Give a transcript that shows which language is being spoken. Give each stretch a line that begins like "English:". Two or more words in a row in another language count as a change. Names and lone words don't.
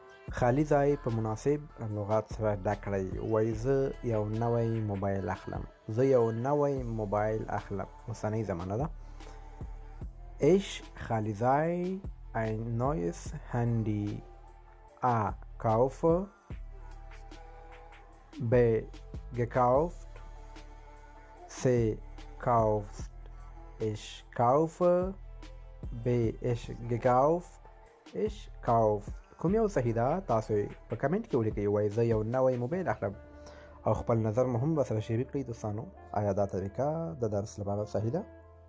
Pashto: خالي ځای په مناسب لغت سره ډک کړئ. وایي زه یو نوی موبایل اخلم. زه یو نوی موبایل اخلم. اوسنۍ زمانه ده.
German: Ich
Pashto: خالي ځای
German: ein neues Handy kaufe. B gekauft. C kauft. Ich kaufe. B ich gekauft. Ich kauft.
Pashto: کوم یو صحیح ده؟ تاسو په کمنټ کې ولیکئ. وایي زه یو نوی موبایل اخلم او خپل نظر مو هم ورسره شریک کړئ دوستانو. آیا دا طریقه د درس لپاره صحیح ده؟